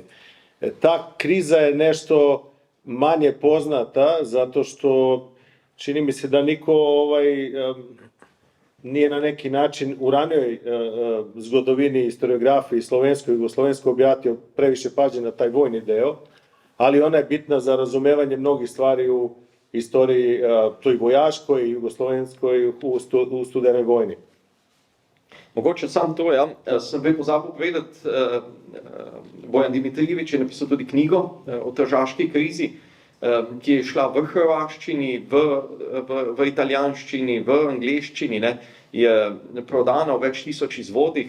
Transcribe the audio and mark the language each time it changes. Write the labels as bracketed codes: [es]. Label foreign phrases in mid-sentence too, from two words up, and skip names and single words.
[sr] Ta kriza je nešto manje poznata, zato što čini mi se da niko nije na neki način u ranijoj zgodovini, historiografiji slovenskoj i jugoslovenskoj obratio previše pažnje na taj vojni deo, ali ona je bitna za razumevanje mnogih stvari u istoriji toj vojaškoj i jugoslovenskoj u studenoj vojni. [sl] Mogoče sam to, sem prej pozabil povedati, Bojan Dimitrijevič je napisal tudi knjigo o tržaški krizi, ki je šla v hrvaščini, v italijanščini, v angleščini, je prodana v več tisoč izvodih.